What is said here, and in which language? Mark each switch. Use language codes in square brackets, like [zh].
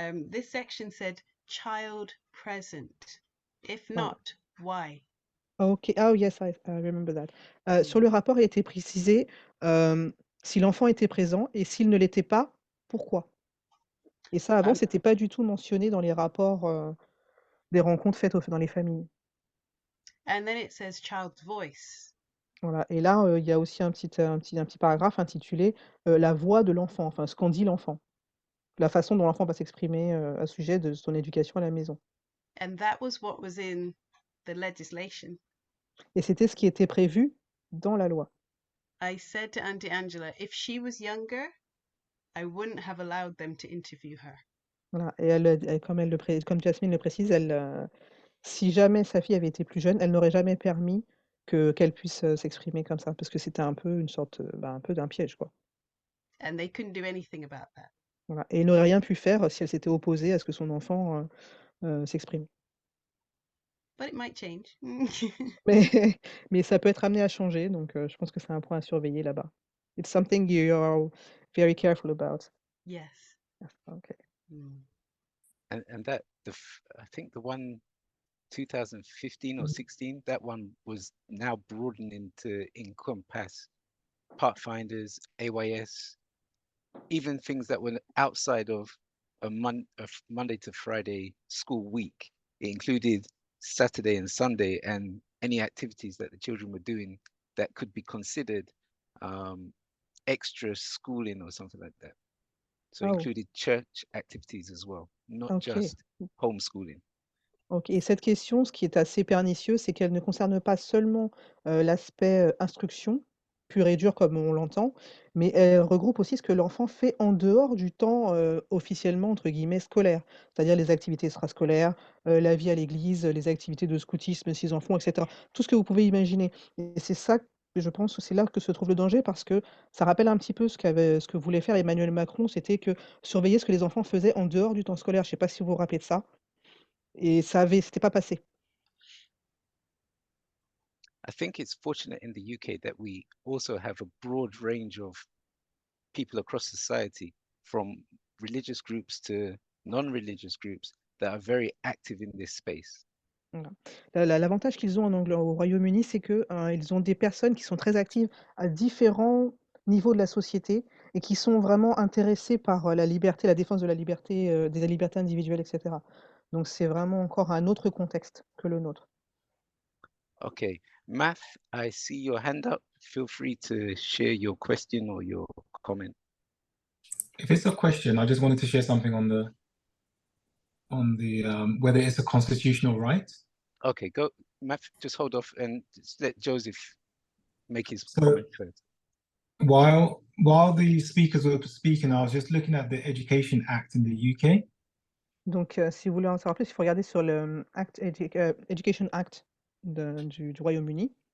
[en] This section said child present. If [fr] Voilà. [en] not, why? OK. Oh yes, I remember that. [fr] Sur le rapport, il était précisé, si l'enfant était présent et s'il ne l'était pas, pourquoi? Et ça, avant, c'était pas du tout mentionné dans les rapports, des rencontres faites dans les familles. [en] And then it says child's voice. [fr] Voilà. Et là, il y a aussi un petit paragraphe intitulé, la voix de l'enfant, enfin ce qu'en dit l'enfant. La façon dont l'enfant va s'exprimer, à ce sujet de son éducation à la maison. [en] And that was what was in the legislation. [fr] Et c'était ce qui était prévu dans la loi. [en] I said to Auntie Angela, if she was younger, I wouldn't have allowed them to interview her. [fr] Voilà. Et comme Jasmine le précise, si jamais sa fille avait été plus jeune, elle n'aurait jamais permis qu'elle puisse, s'exprimer comme ça, parce que c'était un peu une sorte, un peu d'un piège, quoi. [en] And they couldn't do anything about that. [fr] Voilà. Et elle n'aurait rien pu faire si elle s'était opposée à ce que son enfant, s'exprime. [en] But it might change. [fr] Mais ça peut être amené à changer, donc je pense que c'est un point à surveiller là-bas. [en] It's something you are very careful about. Yes. Okay. And that I think the one 2015 or 16, that one was now broadening to encompass Pathfinders, AYS, even things that were outside of a Monday to Friday school week. It included Saturday and Sunday and any activities that the children were doing that could be considered extra schooling or something like that. So it included church activities as well, not just homeschooling. OK. [fr] Et cette question, ce qui est assez pernicieux, c'est qu'elle ne concerne pas seulement l'aspect instruction, pur et dur comme on l'entend, mais elle regroupe aussi ce que l'enfant fait en dehors du temps officiellement, entre guillemets, scolaire. C'est-à-dire les activités extrascolaires, la vie à l'église, les activités de scoutisme s'ils en font, etc. Tout ce que vous pouvez imaginer. Et c'est ça, je pense que c'est là que se trouve le danger, parce que ça rappelle un petit peu ce que voulait faire Emmanuel Macron, c'était que surveiller ce que les enfants faisaient en dehors du temps scolaire. Je ne sais pas si vous vous rappelez de ça. Et c'était pas passé. [en] I think it's fortunate in the UK that we also have a broad range of people across society, from religious groups to non-religious groups, that are very active in this space. [fr] Voilà. L'avantage qu'ils ont au Royaume-Uni, c'est que ils ont des personnes qui sont très actives à différents niveaux de la société et qui sont vraiment intéressées par la liberté, la défense de la liberté, des libertés individuelles, etc. Donc c'est vraiment encore un autre contexte que le nôtre. [en] Okay, Math, I see your hand up. Feel free to share your question or your comment. If it's a question, I just wanted to share something on the whether it's a constitutional right. Okay, go, Math, just hold off and just let Joseph make his So comment first. while the speakers were speaking, I was just looking at the Education Act in the UK. [fr] Donc si vous voulez en savoir plus, il faut regarder sur le Education Act du Royaume-Uni.